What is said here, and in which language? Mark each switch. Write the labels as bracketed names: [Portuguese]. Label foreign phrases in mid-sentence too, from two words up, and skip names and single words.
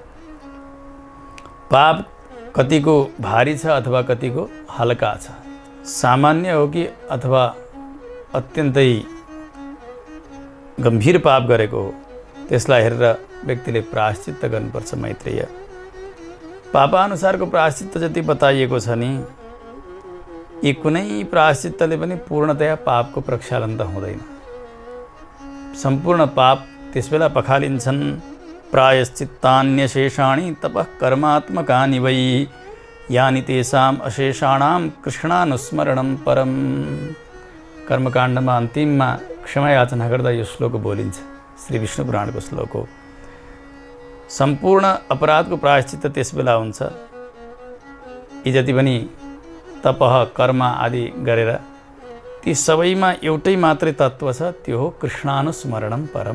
[Nepali] पाप कतिको भारी छ अथवा कतिको हल्का छ, सामान्य हो कि अथवा अत्यन्तै गम्भीर पाप गरेको हो, त्यसलाई हेरेर व्यक्तिले प्रायश्चित्त गर्नुपर्छ। मैत्रेय पापानुसारको प्रायश्चित्त जति बताइएको छ नि, यी कुनै प्रायश्चित्तले पनि पूर्णतया पापको प्रक्षालन त हुँदैन। सम्पूर्ण पाप त्यसबेला पखालिन्छन्। [Sanskrit] प्रायश्चित्तान्यशेषाणि तपः कर्मात्मकानि वै यानि तेषाम् अशेषाणां कृष्णानुस्मरणं परम। [Nepali] कर्मकाण्डमा अन्तिममा क्षमा याचना गर्दा यो श्लोक बोलिन्छ, श्री विष्णु पुराणको श्लोक हो। सम्पूर्ण अपराधको प्रायश्चित्त त्यसबेला हुन्छ यी जति पनि तपह कर्म आदि गरेर, ती सबैमा एउटै मात्रै तत्त्व छ, त्यो हो [Sanskrit] कृष्णानुस्मरणं परम।